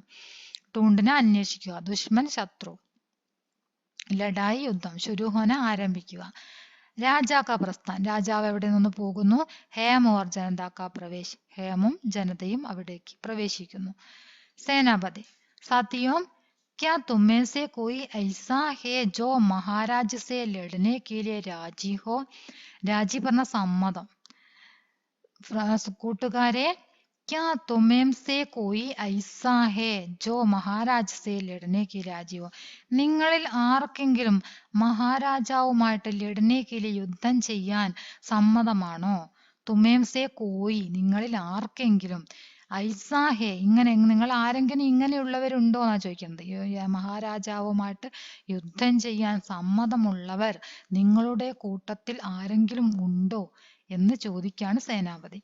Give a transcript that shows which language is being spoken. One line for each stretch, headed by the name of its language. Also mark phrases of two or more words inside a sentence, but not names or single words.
Malayalam: ടൂണ്ടിനെ അന്വേഷിക്കുക, ദുഷ്മൻ ശത്രു, ലഡായി യുദ്ധം, ശുരുഹോന ആരംഭിക്കുക.
Hindi: राजा का प्रस्थान,
Malayalam: രാജാവ് എവിടെ നിന്ന് പോകുന്നു,
Hindi: हेमा और जनता का प्रवेश,
Malayalam: ഹേമും ജനതയും അവിടേക്ക് പ്രവേശിക്കുന്നു. സേനാപതി,
Hindi: साथियों, क्या तुम में से कोई ऐसा है जो महाराज से लड़ने के लिए राजी हो?
Malayalam: രാജി പറഞ്ഞ സമ്മതം. കൂട്ടുകാരെ,
Hindi: क्या तुम में से कोई ऐसा है जो महाराज से लड़ने के लिए राजी हो?
Malayalam: നിങ്ങളിൽ ആർക്കെങ്കിലും മഹാരാജാവുമായിട്ട്
Hindi: लड़ने के लिए
Malayalam: യുദ്ധം ചെയ്യാൻ സമ്മതമാണോ?
Hindi: तुम में से कोई,
Malayalam: നിങ്ങളിൽ ആർക്കെങ്കിലും,
Hindi: ऐसा है,
Malayalam: ഇങ്ങനെ, നിങ്ങൾ ആരെങ്കിലും ഇങ്ങനെയുള്ളവരുണ്ടോ എന്നാ ചോദിക്കുന്നത്. മഹാരാജാവുമായിട്ട് യുദ്ധം ചെയ്യാൻ സമ്മതമുള്ളവർ നിങ്ങളുടെ കൂട്ടത്തിൽ ആരെങ്കിലും ഉണ്ടോ എന്ന് ചോദിക്കാണ് സേനാപതി.